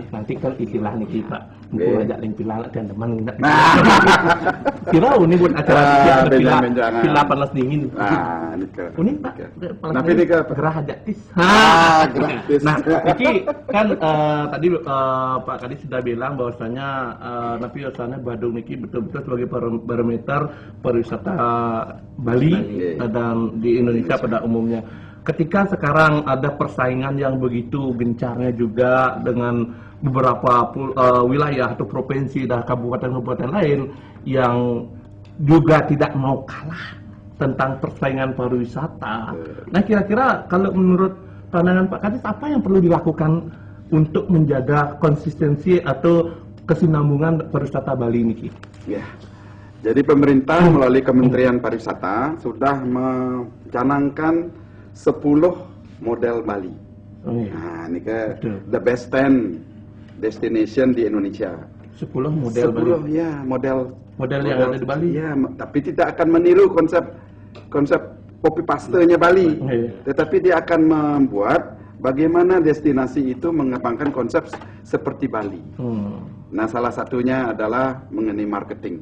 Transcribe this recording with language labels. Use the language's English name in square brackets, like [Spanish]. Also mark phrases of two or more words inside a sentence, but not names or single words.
[Indonesian] Nanti kan istilah niki Pak. Mungkin ajak link villa dan teman nginep. Villa ini buat acara villa panas dingin. Nah, niki. Ini Pak. Tapi niki gerah gratis. Gratis. Nah, niki kan tadi Pak Kadis sudah bilang bahwasanya napi biasanya Badung niki betul-betul sebagai barometer pariwisata Bali dan di Indonesia pada umumnya. Ketika sekarang ada persaingan yang begitu gencarnya juga dengan beberapa wilayah atau provinsi dan kabupaten-kabupaten lain yang juga tidak mau kalah tentang persaingan pariwisata. Nah, kira-kira kalau menurut pandangan Pak Kadis apa yang perlu dilakukan untuk menjaga konsistensi atau kesinambungan pariwisata Bali ini? Ya. Jadi pemerintah melalui Kementerian Pariwisata sudah mencanangkan 10 model Bali. Nah, ini ke [English] the best 10 destination [Indonesian] di Indonesia. 10 model 10 Bali. Ya, model yang ada di Bali. Ya, tapi tidak akan meniru konsep [English] copy paste- [Indonesian] nya Bali. Tetapi dia akan membuat bagaimana destinasi itu mengembangkan konsep seperti Bali. Nah, salah satunya adalah mengenai marketing.